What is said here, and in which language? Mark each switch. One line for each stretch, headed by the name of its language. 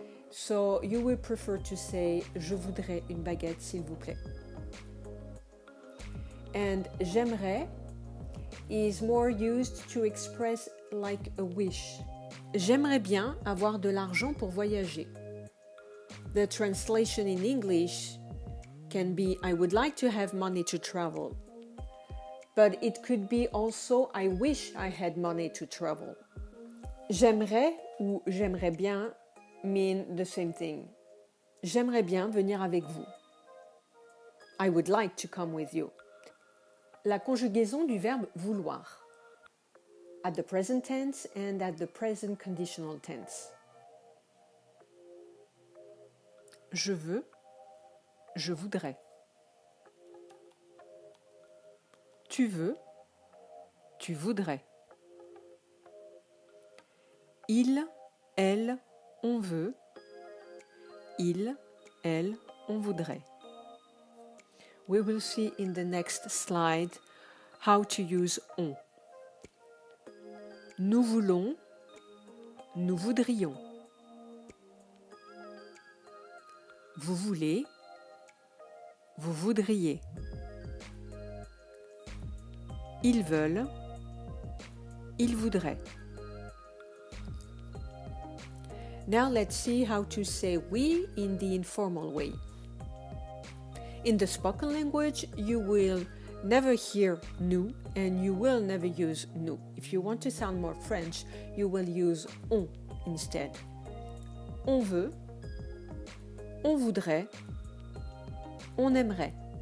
English: So you will prefer to say
French: je voudrais une baguette, s'il vous plaît.
English: And j'aimerais is more used to express like a wish.
French: J'aimerais bien avoir de l'argent pour voyager.
English: The translation in English can be I would like to have money to travel. But it could be also I wish I had money to travel.
French: J'aimerais ou j'aimerais bien
English: mean the same thing.
French: J'aimerais bien venir avec vous.
English: I would like to come with you.
French: La conjugaison du verbe vouloir.
English: At the present tense and at the present conditional tense.
French: Je veux, je voudrais. Tu veux, tu voudrais. Il, elle, on veut. Il, elle, on voudrait.
English: We will see in the next slide how to use on.
French: Nous voulons, nous voudrions. Vous voulez, vous voudriez. Ils veulent, ils voudraient.
English: Now let's see how to say we in the informal way. In the spoken language, you will never hear nous and you will never use nous. If you want to sound more French, you will use on instead.
French: On veut, on voudrait, on aimerait.